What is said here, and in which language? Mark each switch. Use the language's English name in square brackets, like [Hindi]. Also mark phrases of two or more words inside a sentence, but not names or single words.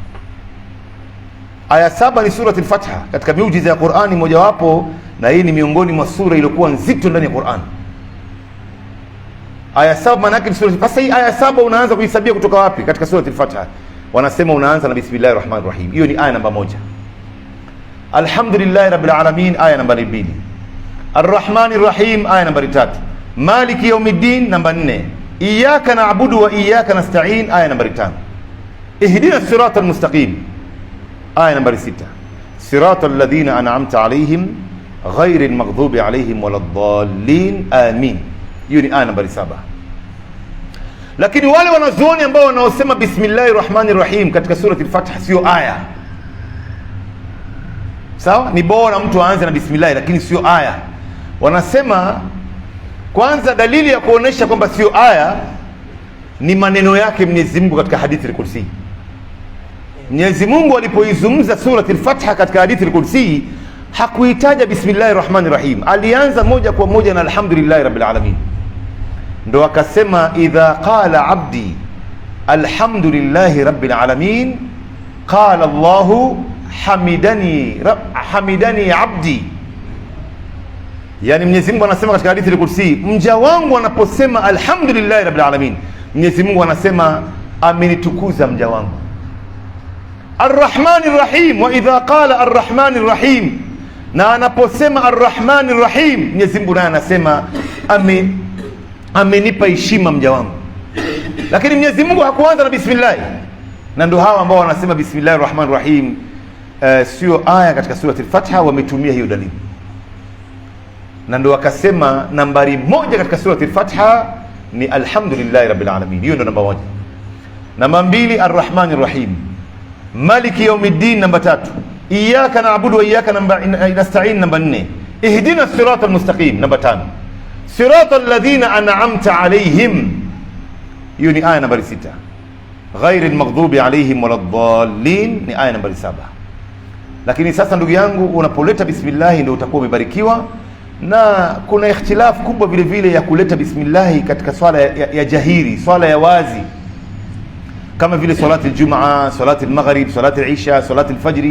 [Swahili] Aya 7 ni surati al-Fatiha katika miujiza ya Qur'ani mojawapo, na hii ni miongoni mwa sura iliyokuwa nzito ndani ya Qur'an. Aya 7 maana yake ni surati. Sasa hii aya 7 unaanza kuhesabia kutoka wapi katika surati al-Fatiha? Wanasema unaanza na [Arabic] بسم الله الرحمن الرحيم. [Swahili] Hiyo ni aya namba 1. [Arabic] الحمد لله رب العالمين, [Swahili] aya namba 2. [Arabic] الرحمن الرحيم, [Swahili] aya namba 3. [Arabic] مالك يوم الدين, [Swahili] namba 4. [Arabic] إياك نعبد وإياك نستعين, [Swahili] aya namba 5. [Arabic] اهدنا الصراط المستقيم, [Swahili] aya namba 6. [Arabic] صراط الذين أنعمت عليهم غير المغضوب عليهم ولا الضالين آمين. [Swahili] Hiyo ni aya namba 7. Lakini wale wanazuoni ambao wanaosema [Arabic] بسم الله الرحمن الرحيم [Swahili] katika surati al-Fatiha sio aya, sawa, ni bora mtu aanze na bismillah, lakini sio aya. Wanasema kwanza, dalili ya kuonesha kwamba sio aya ni maneno yake Mwenyezi Mungu katika hadithi al-Qudsi. Mwenyezi Mungu alipoizungumza surati al-Fatiha katika hadithi al-Qudsi hakuitaja [Arabic] بسم الله الرحمن الرحيم, [Swahili] alianza moja kwa moja na [Arabic] الحمد لله رب العالمين. [Swahili] Ndo akasema [Arabic] إذا قال عبدي الحمد لله رب العالمين قال الله حمدني عبدي. [Swahili] Yani Mwenyezi Mungu anasema katika hadithi al-Qudsi, mja wangu anaposema [Arabic] الحمد لله رب العالمين, [Swahili] Mwenyezi Mungu anasema amenitukuza mja wangu. [Arabic] الرحمن الرحيم وإذا قال الرحمن الرحيم, [Swahili] na anaposema [Arabic] الرحمن الرحيم, [Swahili] Mwenyezi Mungu naye anasema amenipa heshima mja wangu. Lakini Mwenyezi Mungu hakuanza na bismillah, na ndio hawa ambao wanasema [Arabic] بسم الله الرحمن الرحيم [Swahili] sio aya katika surati al-Fatiha, wametumia hiyo dalili, na ndio wakasema nambari 1 katika surati al-Fatiha ni [Arabic] الحمد لله رب العالمين. [Swahili] Hiyo ndio namba 1. Namba 2 [Arabic] الرحمن الرحيم, مالك يوم الدين, [Swahili] namba 3. [Arabic] إياك نعبد وإياك نستعين, [Swahili] namba 4. [Arabic] اهدنا الصراط المستقيم, [Swahili] namba 5. [Arabic] صراط الذين أنعمت عليهم, [Swahili] hiyo ni aya namba 6. [Arabic] غير المغضوب عليهم ولا الضالين [Swahili] ni aya namba 7. Lakini sasa ndugu yangu, unapoleta bismillah ndio utakuwa umebarikiwa. Na kuna ikhtilaf kubwa vile vile ya kuleta bismillah katika swala ya jahiri, swala ya wazi, kama vile salati al-Jum'a, salati al-Maghrib, salati al-Isha, salati al-Fajr.